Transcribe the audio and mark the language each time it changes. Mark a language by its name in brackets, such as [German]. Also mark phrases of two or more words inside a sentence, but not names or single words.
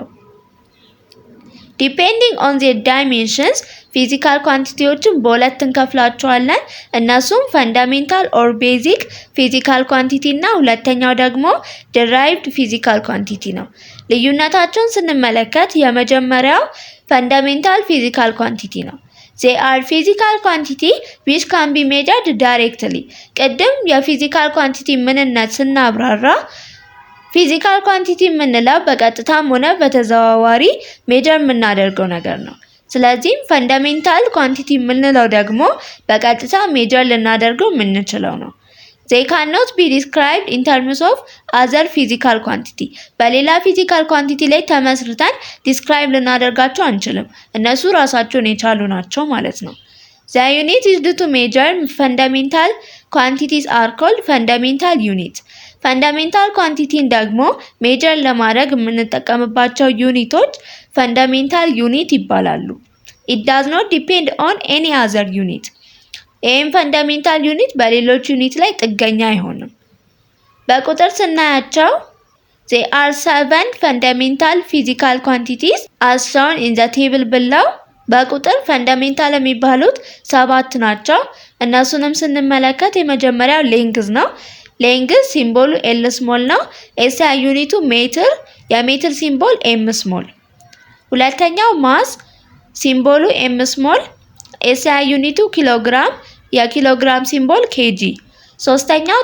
[English] Depending on their dimensions, physical quantities [Amharic] በሁለት እንከፍላቸዋለን። እነሱም [English] fundamental or basic physical quantity [Amharic] እና ሁለተኛው ደግሞ [English] derived physical quantity [Amharic] ነው። ልዩነታቸውን ስንመለከት የመጀመሪያው [English] fundamental physical quantity ነው። They are physical quantity which can be measured directly. [Amharic] ቅድም [English] physical quantity [Amharic] ምንነት ስናብራራ [English] physical quantity [Amharic] የምንለው በቀጥታም ሆነ በተዘዋዋሪ ሜጀር የምናደርገው ነገር ነው። [English] ስለዚህም fundamental quantity [Amharic] የምንለው ደግሞ በቀጥታ ሜጀር ልናደርገው የምንችለው ነው። [English] they cannot be described in terms of other physical quantity በሌላ physical quantity [Amharic] ላይ ተመስርተን ዲስክራይብ ልናደርጋቸው አንችልም። እነሱ ራሳቸውን የቻሉ ናቸው ማለት ነው። [English] The unit used to measure fundamental quantities are called fundamental units. fundamental quantity [Amharic] ደግሞ ሜጀር ለማድረግ የምንጠቀምባቸው ዩኒቶች [English] fundamental unit ይባላሉ። It does not depend on any other unit. ይህም fundamental unit [Amharic] በሌሎች ዩኒት ላይ ጥገኛ አይሆንም። በቁጥር ስናያቸው [English] there are 7 fundamental physical quantities as shown in the table below. [Amharic] በቁጥር ፈንዳሜንታል የሚባሉት 7 ናቸው። እነሱንም ስንመለከት የመጀመሪያው ሌንግዝ ነው። ሌንግዝ ሲምቦሉ [English] L small [Amharic] ነው። [English] SI unit [Amharic] ሜትር፣ የሜትር ሲምቦል [English] m small። [Amharic] ሁለተኛው [English] mass symbol m small፣ SI unit kilogram፣ kilogram symbol kg። [Amharic] ሶስተኛው